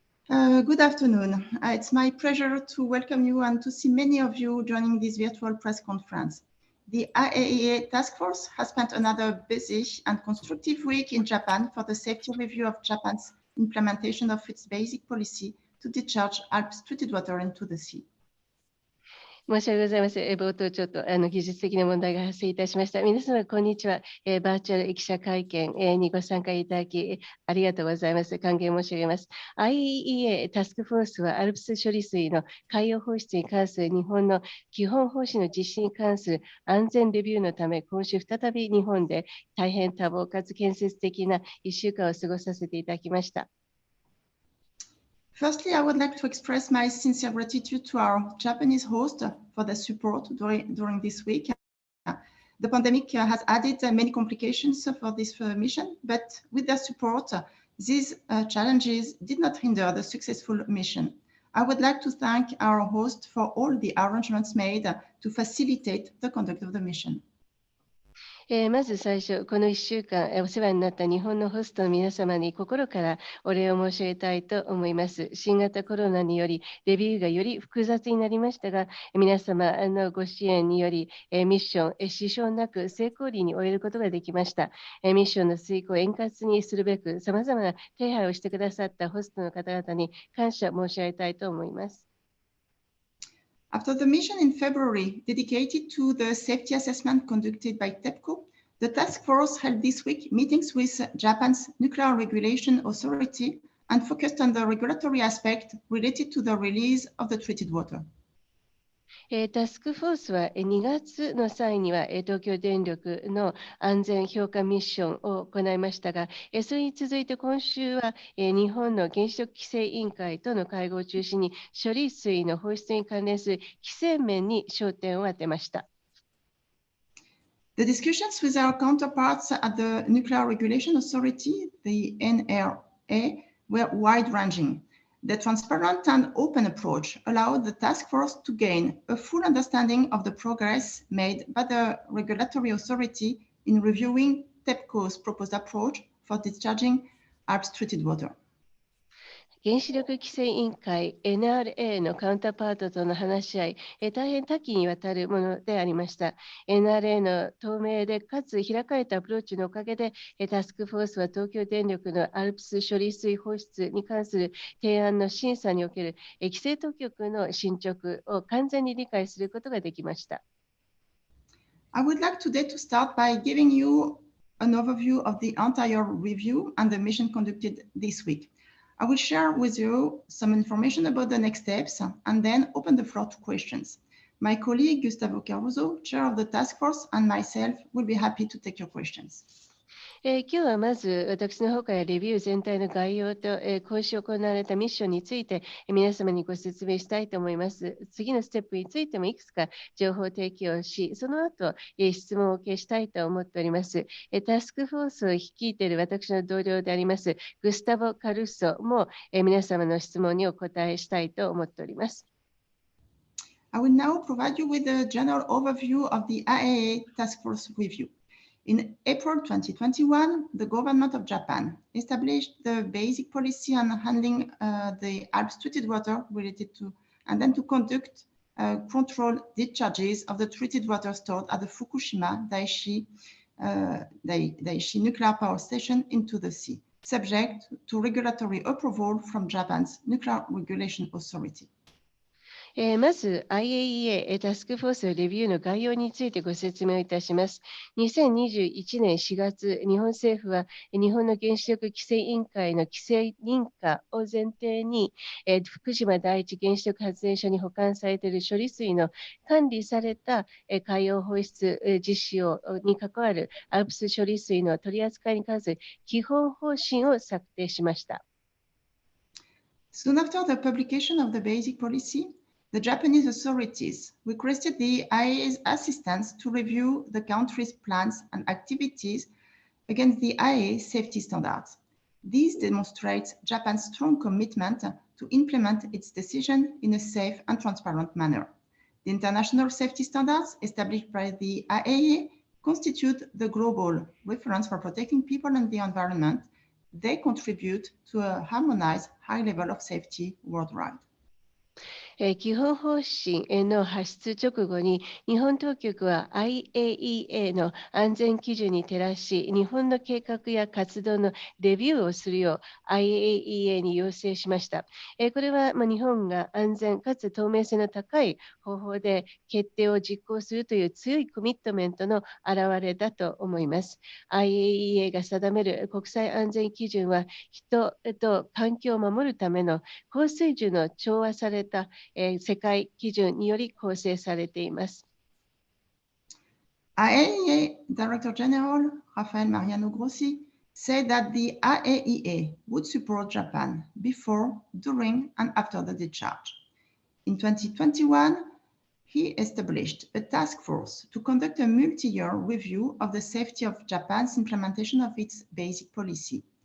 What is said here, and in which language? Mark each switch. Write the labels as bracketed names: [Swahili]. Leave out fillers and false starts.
[English] Good afternoon. It's my pleasure to welcome you and to see many of you joining this virtual press conference. The IAEA task force has spent another busy and constructive week in Japan for the safety review of Japan's implementation of its basic policy to discharge ALPS treated water into the sea. [Japanese] 申し訳ございません。冒頭ちょっと技術的な問題が発生いたしました。皆様、こんにちは。バーチャル記者会見にご参加いただき、ありがとうございます。歓迎申し上げます。 IAEA タスクフォースは ALPS 処理水の海洋放出に関する日本の基本方針の実施に関する安全レビューのため、今週再び日本で大変多忙かつ建設的な1週間を過ごさせていただきました。 [English] Firstly, I would like to express my sincere gratitude to our Japanese host for their support during this week. The pandemic has added many complications for this mission, but with their support, these challenges did not hinder the successful mission. I would like to thank our host for all the arrangements made to facilitate the conduct of the mission. [Japanese] まず最初、この1週間お世話になった日本のホストの皆様に心からお礼を申し上げたいと思います。新型コロナによりレビューがより複雑になりましたが、皆様のご支援によりミッション支障なく成功裏に終えることができました。ミッションの遂行を円滑にするべく、さまざまな手配をしてくださったホストの方々に感謝申し上げたいと思います。 [English] After the mission in February dedicated to the safety assessment conducted by TEPCO, the task force held this week meetings with Japan's Nuclear Regulation Authority and focused on the regulatory aspect related to the release of the treated water. [Japanese] タスクフォースは2月の際には東京電力の安全評価ミッションを行いましたが、それに続いて今週は日本の原子力規制委員会との会合を中心に処理水の放出に関連する規制面に焦点を当てました。 [English] The discussions with our counterparts at the Nuclear Regulation Authority, the NRA, were wide-ranging. The transparent and open approach allowed the task force to gain a full understanding of the progress made by the regulatory authority in reviewing TEPCO's proposed approach for discharging ALPS treated water. [Japanese] 原子力規制委員会 NRA のカウンターパートとの話し合い、大変多岐にわたるものでありました。 NRA の透明でかつ開かれたアプローチのおかげで、タスクフォースは東京電力の ALPS 処理水放出に関する提案の審査における規制当局の進捗を完全に理解することができました。 [English] I would like today to start by giving you an overview of the entire review and the mission conducted this week. I will share with you some information about the next steps and then open the floor to questions. My colleague Gustavo Caruso, chair of the task force, and myself will be happy to take your questions. [Japanese] 今日はまず私の方からレビュー全体の概要と、今週行われたミッションについて、皆様にご説明したいと思います。次のステップについてもいくつか情報提供し、その後、質問を受けしたいと思っております。タスクフォースを率いている私の同僚であります、グスタボ・カルーソも、皆様の質問にお答えしたいと思っております。 [English] I will now provide you with a general overview of the IAEA task force review. In April 2021, the government of Japan established the basic policy on handling the ALPS treated water related to, and then to conduct controlled discharges of the treated water stored at the Fukushima Daiichi nuclear power station into the sea, subject to regulatory approval from Japan's Nuclear Regulation Authority. [Japanese] まず IAEA タスクフォースレビューの概要についてご説明をいたします。 2021年4月、日本政府は日本の原子力規制委員会の規制認可を前提に、福島第一原子力発電所に保管されている処理水の管理された海洋放出実施に関わる ALPS 処理水の取り扱いに関する基本方針を策定しました。 [English] Soon after the publication of the basic policy, the Japanese authorities requested the IAEA's assistance to review the country's plans and activities against the IAEA safety standards. This demonstrates Japan's strong commitment to implement its decision in a safe and transparent manner. The international safety standards established by the IAEA constitute the global reference for protecting people and the environment. They contribute to a harmonized high level of safety worldwide. [Japanese] 基本方針の発出直後に日本当局は IAEA の安全基準に照らし日本の計画や活動のレビューをするよう IAEA に要請しました。これは日本が安全かつ透明性の高い方法で決定を実行するという強いコミットメントの表れだと思います。 IAEA が定める国際安全基準は人と環境を守るための高水準の調和された世界基準により構成されています。 [English] IAEA Director General Rafael Mariano Grossi said that the IAEA would support Japan before, during, and after the discharge. In 2021, he established a task force to conduct a multi-year review of the safety of Japan's implementation of its basic policy.